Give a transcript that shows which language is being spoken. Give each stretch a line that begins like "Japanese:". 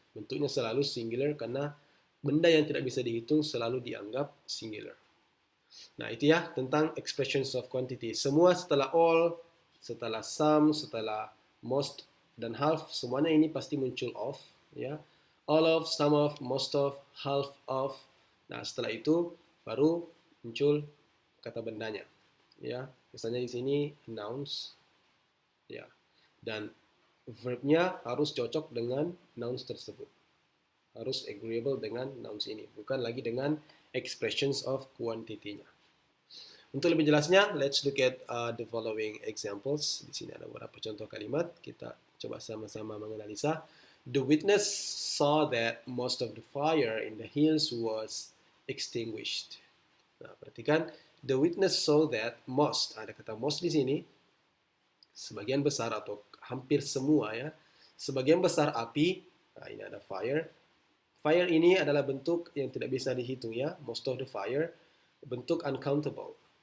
Indonesian: Bentuknya selalu singular karena benda yang tidak bisa dihitung selalu dianggap singular. Nah, itu ya tentang expressions of quantity. Semua setelah all, setelah some, setelah most, dan half, semuanya ini pasti muncul of, ya.
English: All of, some of, most of, half of.
Indonesian: Nah, setelah itu baru muncul kata bendanya, ya. Misalnya di sini nouns, ya. Dan verbnya harus cocok dengan nouns tersebut. Harus agreeable dengan nouns ini, bukan lagi dengan expressions of quantity-nya. Untuk lebih jelasnya,
English: let's look at the following examples.
Indonesian: Di sini ada beberapa contoh kalimat. Kita coba sama-sama menganalisa.
English: The witness saw that most of the fire in the hills was extinguished.
Indonesian: Nah, perhatikan.
English: The witness saw that most.
Indonesian: Ada kata most di sini. Sebagian besar atau hampir semua, ya. Sebagian besar api. Nah, ini ada fire. Fire ini adalah bentuk yang tidak bisa dihitung, ya. Most of the fire. Bentuk uncountable.